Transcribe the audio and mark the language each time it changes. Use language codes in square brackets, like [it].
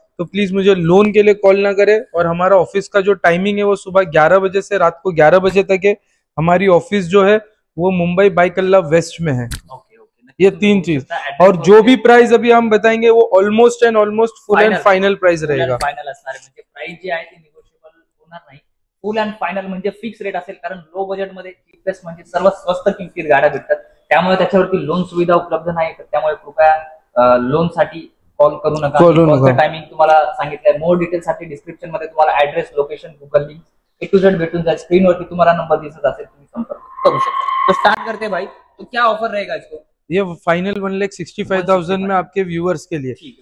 [hi] तो प्लीज मुझे लोन के लिए कॉल ना करें. और हमारा ऑफिस का जो टाइमिंग है वो सुबह 11 बजे से रात को 11 बजे तक है. हमारी ऑफिस जो है वो मुंबई भायखळा वेस्ट में है. ये 3 चीज. और जो भी प्राइस अभी हम बताएंगे वो almost and almost full and final price रहेगा. [mr] फाइनल असणार म्हणजे प्राइस जी आहे ती निगोशिएबल होणार नाही. फुल एंड फाइनल म्हणजे फिक्स रेट असेल. कारण लो बजेट मध्ये चीपेस्ट म्हणजे सर्व स्वस्त किमतीत गाड्या भेटतात. त्यामुळे त्याच्यावरती लोन सुविधा उपलब्ध नाही. त्यामुळे कृपया लोन साठी कॉल करू नका. टायमिंग तुम्हाला सांगितलंय. मोर डिटेल साठी डिस्क्रिप्शन मध्ये तुम्हाला address, location, Google link A to Z भेटून जाईल. स्क्रीनवरती तुम्हाला नंबर दिसत असेल, तुम्ही संपर्क करू शकता. [hi] तो स्टार्ट करते भाई. तो क्या ऑफर रहेगा इसको? ये फाइनल 1,65,000 में आपके व्यूअर्स के लिए.